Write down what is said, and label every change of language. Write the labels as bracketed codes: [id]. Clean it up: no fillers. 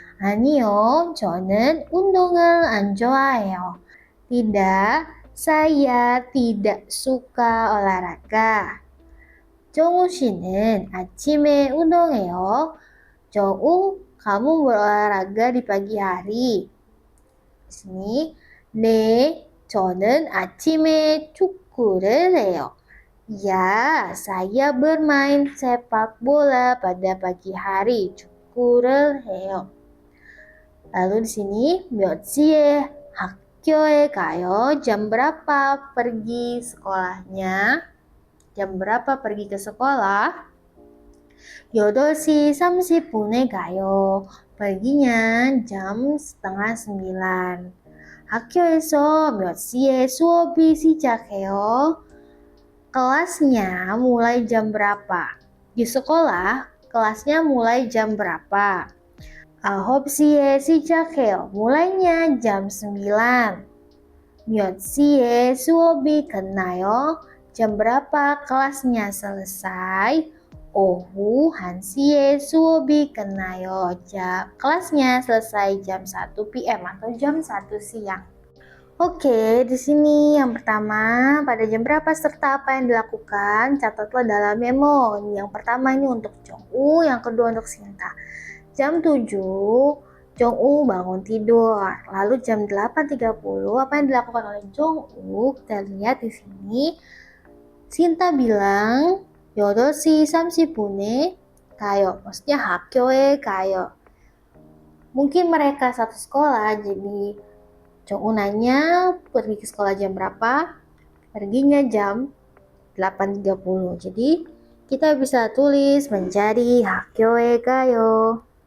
[ko] 아니요, 저는 운동을 안 좋아해요. [id] Tidak, saya tidak suka olahraga. [ko] 정우 씨는 아침에 운동해요. [id] 정우, kamu berolahraga di pagi hari. Di sini, [ko] 네, 저는 아침에 축구를 해요. [id] Ya, saya bermain sepak bola pada pagi hari. [ko] 축구를 해요. [id] Lalu di sini, [ko] 몇 시에 학교에 가요? [id] Jam berapa pergi sekolahnya? Jam berapa pergi ke sekolah? [ko] 8시 30분에 가요. [id] perginya jam setengah 9. [ko] 학교에서 몇 시에 수업이 시작해요? [id] Kelasnya mulai jam berapa? Di sekolah, kelasnya mulai jam berapa? [ko] 9시에 시작해요. [id] mulainya jam 9. [ko] 몇 시에 수업이 끝나요? [id] Jam berapa kelasnya selesai? [ko] 오후 1시에 수업이 끝나요. [id] Kelasnya selesai jam 1 PM atau jam 1 siang. Oke, di sini yang pertama, pada jam berapa serta apa yang dilakukan, catatlah dalam memo. Yang pertama ini untuk Jongwoo, yang kedua untuk Sinta. Jam 7, Jongwoo bangun tidur. Lalu jam 8.30, apa yang dilakukan oleh Jongwoo? Kita lihat di sini. Sinta bilang, [ko] 8시 30분에 가요. Maksudnya 학교에 가요. [id] Mungkin mereka satu sekolah, jadi Jongwoo nanya pergi ke sekolah jam berapa? Perginya jam 8.30. Jadi kita bisa tulis menjadi [ko] 학교에 가요.